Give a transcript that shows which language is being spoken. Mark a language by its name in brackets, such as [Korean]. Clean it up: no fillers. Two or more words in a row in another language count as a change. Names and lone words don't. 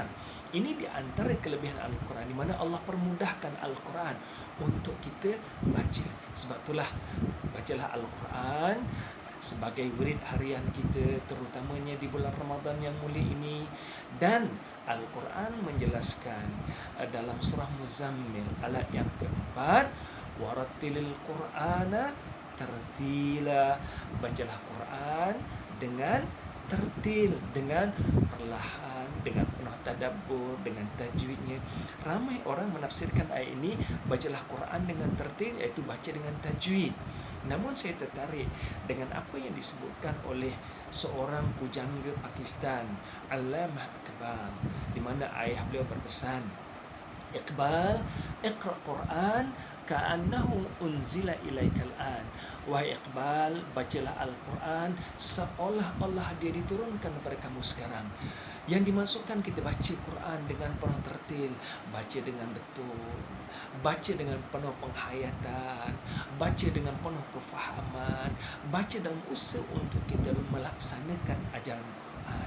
[Malay] Ini di antara kelebihan Al-Quran, di mana Allah permudahkan Al-Quran untuk kita baca. Sebab itulah, bacalah Al-Quran sebagai wirid harian kita, terutamanya di bulan Ramadan yang mulia ini. Dan Al-Quran menjelaskan dalam surah Muzammil ayat yang keempat, [Arabic] وَرَتِّلِ الْقُرْآنَ تَرْتِيلًا, [Malay] bacalah Quran dengan tertil, dengan perlahan, dengan penuh tadabbur, dengan tajwidnya. Ramai orang menafsirkan ayat ini, bacalah Quran dengan tertil, iaitu baca dengan tajwid. Namun saya tertarik dengan apa yang disebutkan oleh seorang pujangga Pakistan, Allamah Iqbal, di mana ayah beliau berpesan, Iqbal, [Arabic] اقرأ القرآن كأنه أنزل إليك الآن. [Malay] Wahai Iqbal, bacalah Al-Quran seolah-olah dia diturunkan kepada kamu sekarang. Yang dimaksudkan kita baca Quran dengan penuh tertil, baca dengan betul, baca dengan penuh penghayatan, baca dengan penuh kefahaman, baca dalam usaha untuk kita melaksanakan ajaran Quran.